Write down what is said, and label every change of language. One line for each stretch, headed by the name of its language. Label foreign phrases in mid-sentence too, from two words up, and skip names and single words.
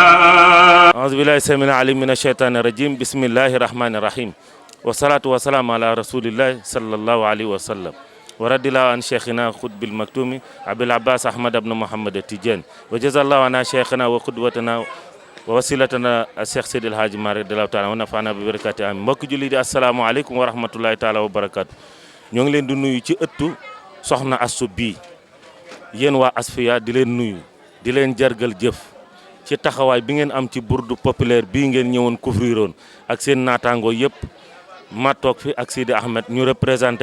Arabic: أعوذ بالله السميع العليم من الشيطان الرجيم. بسم الله الرحمن الرحيم والصلاة والسلام على رسول الله صلى الله عليه وسلم ورضي الله عن شيخنا خطب المكتوم أبي العباس أحمد بن محمد التجاني وجزا الله عنا شيخنا وقدوتنا ووسيلتنا الشيخ سيد الحاج مالك رضي الله تعالى ونفعنا ببركاته آمين.
Wolof: mbokk julli di
Arabic: السلام عليكم ورحمة الله تعالى وبركاته.
Wolof: ñoo ngi leen di nuyu ci ëttu soxna Astou bii yéen waa Asfiya di leen nuyu di leen jargal jëf ci taxawaay bi ngeen am ci
French: bourde populaire
Wolof: bii ngeen ñëwoon couvriroon ak seen naataangoo yëpp ma toog fi ak Sidi Ahmed ñu représenté